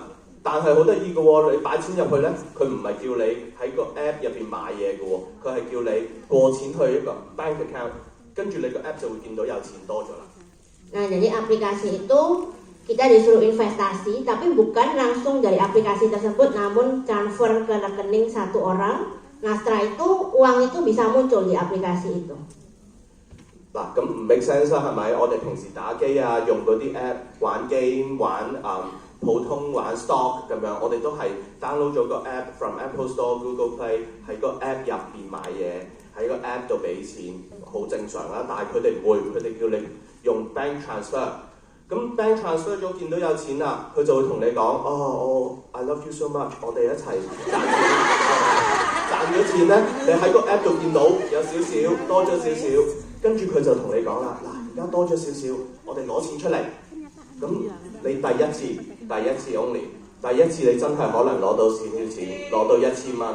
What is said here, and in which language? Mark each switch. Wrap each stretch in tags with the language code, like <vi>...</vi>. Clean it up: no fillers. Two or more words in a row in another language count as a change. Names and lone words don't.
<yue>但係好得意嘅喎，你擺錢入去咧，佢唔係叫你喺個 app 入邊買嘢嘅喎，佢係叫你過錢去一個</yue> <en>bank account，</en> <yue>跟住你個 app 就會見到有錢多咗啦。</yue> <id>Nah, jadi aplikasi itu kita disuruh investasi, tapi bukan langsung dari aplikasi tersebut, namun transfer ke rekening satu orang. Nah, setelah itu uang itu bisa muncul di aplikasi itu.</id> <yue>嗱，咁唔</yue> <en>make sense</en> <yue>啦，係咪？我哋平時打機啊，用嗰啲 app 玩 game 普通玩 stock 咁樣，我哋都係 download 咗個</yue> <en>app from</en> <yue>Apple Store、Google Play 喺個 app 入邊買嘢，喺個 app 度俾錢，好正常啦。但係佢哋唔會，佢哋叫你用</yue> <en>bank transfer。</en> <yue>咁</yue> <en>bank transfer</en> <yue>咗見到有錢啦，佢就會同你講： 哦，</yue> <en>I love you so much，</en> <yue>我哋一齊賺咗錢咧，你喺個 app 度見到有少少多咗少少，跟住佢就同你講啦：嗱，而家多咗少少，我哋攞錢出嚟。咁你第一次 only， 第一次你真係可能攞到少少錢，攞到1000蚊。</yue>